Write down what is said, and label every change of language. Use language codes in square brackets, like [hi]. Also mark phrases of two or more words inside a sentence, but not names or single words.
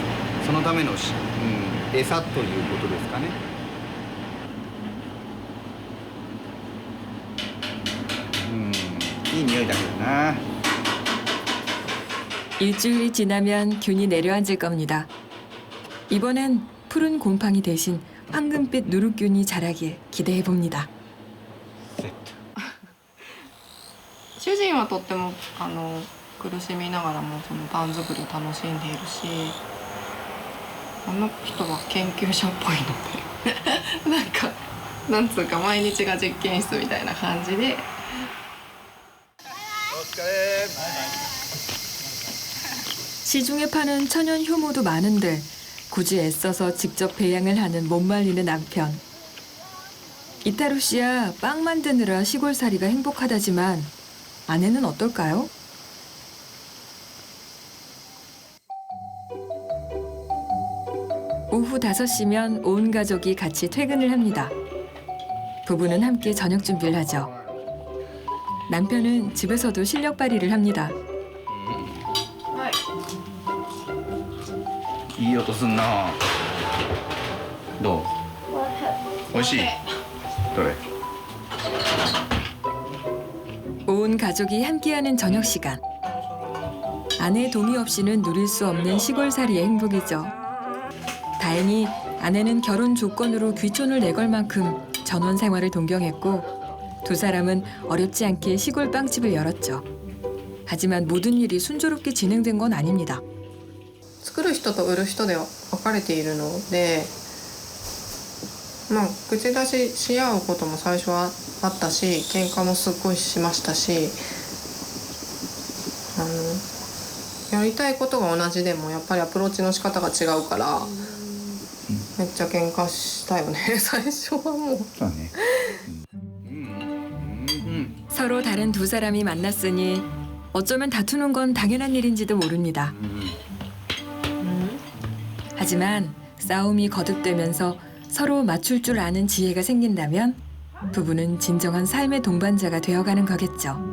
[ja] そのための餌ということですかね。いい匂いだけどな。 [ko] 일주일이 지나면 균이 내려앉을 겁니다. 이번엔 푸른 곰팡이 대신 황금빛 누룩균이 자라길 기대해 봅니다. [ja] 主人はとっても苦しみながらもそのパン作りを楽しんでいるし、あの人は研究者っぽいのでなんかなんつうか毎日が実験室みたいな感じで。 [ko] 시중에 파는 천연 효모도 많은데 굳이 애써서 직접 배양을 하는 못 말리는 남편. 이타루 씨야 빵 만드느라 시골살이가 행복하다지만 아내는 어떨까요? 오후 5시면 온 가족이 같이 퇴근을 합니다. 부부는 함께 저녁 준비를 하죠. 남편은 집에서도 실력 발휘를 합니다. [ja] いい音すんな。どう？美味しい？どれ？ [ko] 온 가족이 함께하는 저녁 시간. 아내의 동의 없이는 누릴 수 없는 시골살이의 행복이죠. 다행히 아내는 결혼 조건으로 귀촌을 내걸 만큼 전원 생활을 동경했고 두 사람은 어렵지 않게 시골 빵집을 열었죠. 하지만 모든 일이 순조롭게 진행된 건 아닙니다. [ja] 作る人と売る人で分かれているので、まあ口出しし合うことも最初はあったし、喧嘩もすっごいしましたし、やりたいことが同じでもやっぱりアプローチの仕方が違うから、めっちゃ喧嘩したよね最初はもう。そうね。 [ko] 서로 다른 두 사람이 만났으니 어쩌면 다투는 건 당연한 일인지도 모릅니다. 하지만 싸움이 거듭되면서 서로 맞출 줄 아는 지혜가 생긴다면 부부는 진정한 삶의 동반자가 되어가는 거겠죠.